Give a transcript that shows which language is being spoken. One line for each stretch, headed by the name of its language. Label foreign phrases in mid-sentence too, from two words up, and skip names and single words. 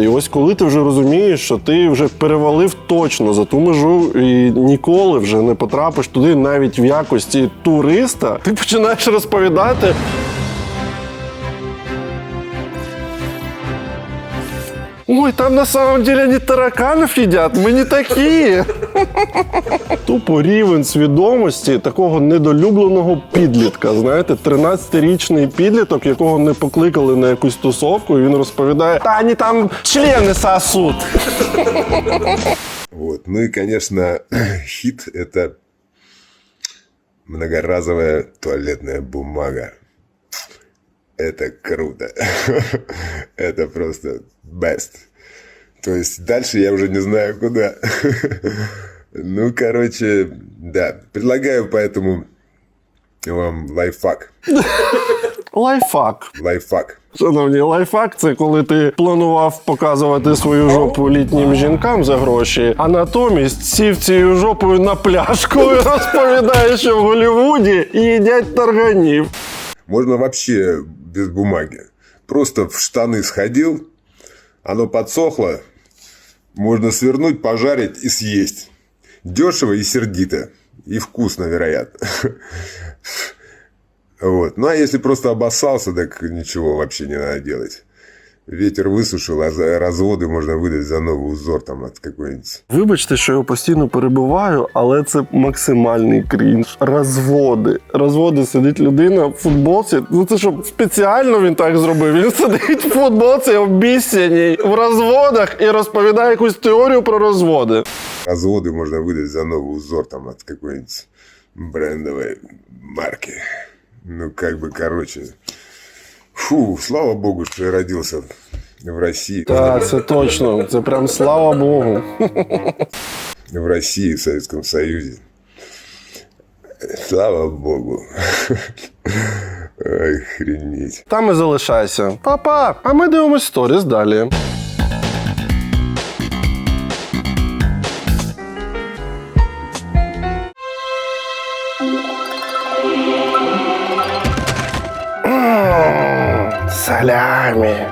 Ukrainian: І ось коли ти вже розумієш, що ти вже перевалив точно за ту межу і ніколи вже не потрапиш туди навіть в якості туриста, ти починаєш розповідати: ой,
Russian: там на самом деле не тараканов
Ukrainian: їдять, ми не такі. Тупо рівень свідомості такого недолюбленого підлітка. Знаєте, 13-річний підліток, якого не покликали на якусь тусовку, і він розповідає: та вони там члени сосуть.
Russian: Вот. Ну и, конечно, хит – это многоразовая туалетная бумага. Это круто. Это просто best. То есть дальше я уже не знаю куда. Ну, короче, да. Предлагаю поэтому вам лайфхак. Лайфхак.
Ukrainian: Шановні, лайфхак – це коли ти планував показувати свою жопу літнім жінкам за гроші, а натомість сів цією жопою на пляшку і розповідає, що в Голлівуді їдять тарганів.
Russian: Можно вообще без бумаги. Просто в штаны сходил, оно подсохло, можно свернуть, пожарить и съесть. Дешево и сердито. И вкусно, вероятно. Вот. Ну, а если просто обоссался, так ничего вообще не надо делать. ветер высушил, а разводы можно выдать за новый узор там от какой-нибудь.
Ukrainian: Вибачте, що я постійно перебиваю, але це максимальний крінж. Розводи. Розводи, сидить людина в футболці. Ну це що, спеціально він так зробив? Він сидить в футболці обіцяній в розводах і розповідає якусь теорію про розводи.
Russian: Разводы можно выдать за новый узор там от какой-нибудь брендовой марки. Ну, как бы, короче. Фу, слава богу, что я родился в России.
Ukrainian: Так, це точно. Це прям слава Богу.
Russian: В России, в Советском Союзе. Слава богу. Охренеть.
Ukrainian: Там і залишайся. Па-па! А ми дивимось сторіс далі. Салямі.